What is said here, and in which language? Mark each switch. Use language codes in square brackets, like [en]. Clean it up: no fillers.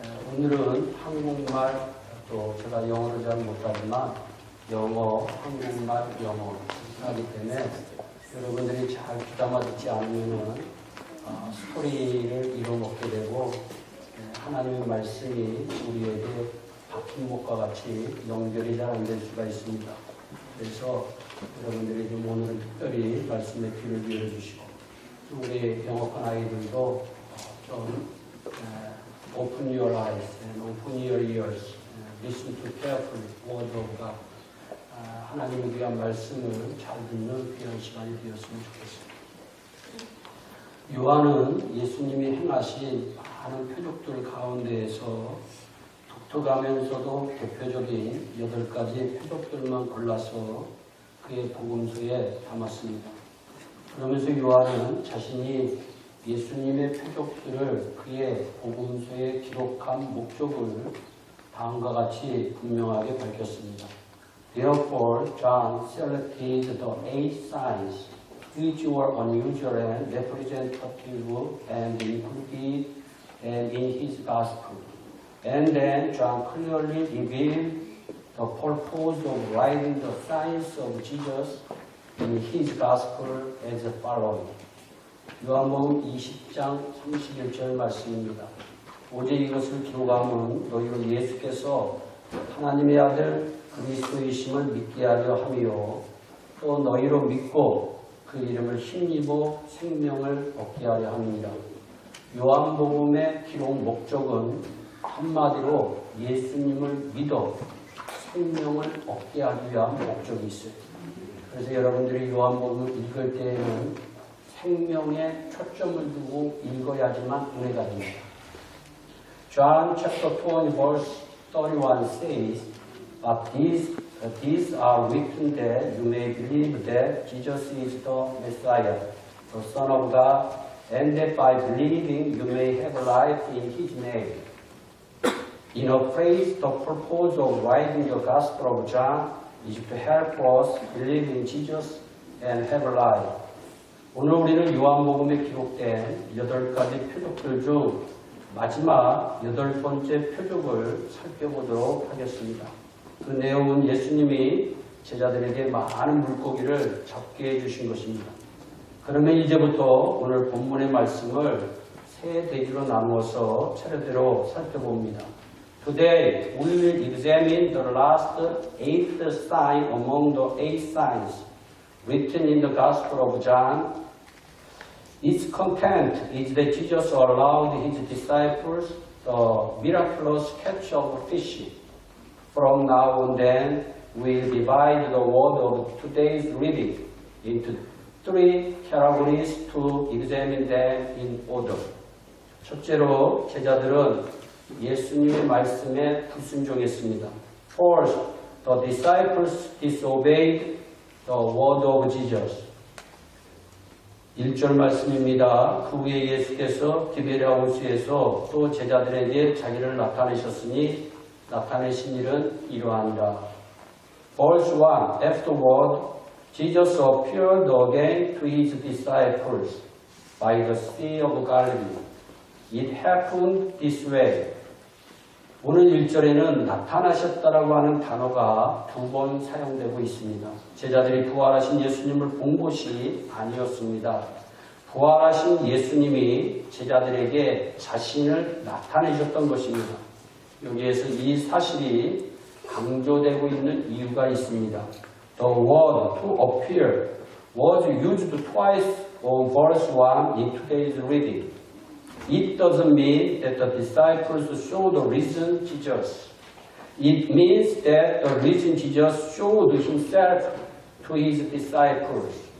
[ko] 오늘은 한국말, 또 제가 영어를 잘 못하지만 영어, 한국말, 영어 하기 때문에 여러분들이 잘 귀담아 듣지 않으면 스토리를 이뤄먹게 되고 하나님의 말씀이 우리에게 박힌 목과 같이 연결이 잘 안 될 수가 있습니다. 그래서 여러분들이 좀 오늘은 특별히 말씀의 귀를 열어주시고 우리 영어권 아이들도 좀 [en] open your eyes and open your ears, listen to carefully word of God. [ko] 하나님의 귀한 말씀을 잘 듣는 귀한 시간이 되었으면 좋겠습니다. 요한은 예수님이 행하신 많은 표적들 가운데에서 독특하면서도 대표적인 8가지 표적들만 골라서 그의 복음서에 담았습니다. 그러면서 요한은 자신이 예수님의 표적들을 그의 복음서에 기록한 목적을 다음과 같이 분명하게 밝혔습니다. [en] Therefore, John selected the 8 signs which were unusual and representative and included in his gospel. And then John clearly revealed the purpose of writing the signs of Jesus in his gospel as following. [ko] 요한복음 20장 31절 말씀입니다. 오직 이것을 기록함은 너희로 예수께서 하나님의 아들 그리스도이심을 믿게 하려 함이요 또 너희로 믿고 그 이름을 힘입어 생명을 얻게 하려 함이니라. 요한복음의 기록 목적은 한마디로 예수님을 믿어 생명을 얻게 하기 위한 목적이 있어요. 그래서 여러분들이 요한복음을 읽을 때에는 생명에 초점을 두고 읽어야지만 은혜가 됩니다. [en] John chapter 20 verse 31 says, But these are written that you may believe that Jesus is the Messiah, the Son of God, and that by believing you may have life in His name. In a phrase, the purpose of writing the Gospel of John is to help us believe in Jesus and have life. [ko] 오늘 우리는 요한복음에 기록된 8가지 표적들 중 마지막 8번째 표적을 살펴보도록 하겠습니다. 그 내용은 예수님이 제자들에게 많은 물고기를 잡게 해주신 것입니다. 그러면 이제부터 오늘 본문의 말씀을 세 대기로 나누어서 차례대로 살펴봅니다. [en] Today we will examine the last 8th sign among the 8 signs written in the Gospel of John. Its content is that Jesus allowed his disciples the miraculous catch of fish. From now on then, we'll divide the word of today's reading into 3 categories to examine them in order. [ko] 첫째로 제자들은 예수님의 말씀에 불순종했습니다. [en] First, the disciples disobeyed the word of Jesus. [ko] 1절 말씀입니다. 그 후에 예수께서 디베랴 호수에서 또 제자들에게 자기를 나타내셨으니 나타내신 일은 이러하니라. [en] Verse 1. Afterward, Jesus appeared again to his disciples by the Sea of Galilee. It happened this way. [ko] 오늘 1절에는 나타나셨다라고 하는 단어가 2번 사용되고 있습니다. 제자들이 부활하신 예수님을 본 것이 아니었습니다. 부활하신 예수님이 제자들에게 자신을 나타내셨던 것입니다. 여기에서 이 사실이 강조되고 있는 이유가 있습니다. [en] The word to appear was used twice on verse 1 in today's reading. It doesn't mean that the disciples saw the risen Jesus. It means that the risen Jesus showed himself to his disciples.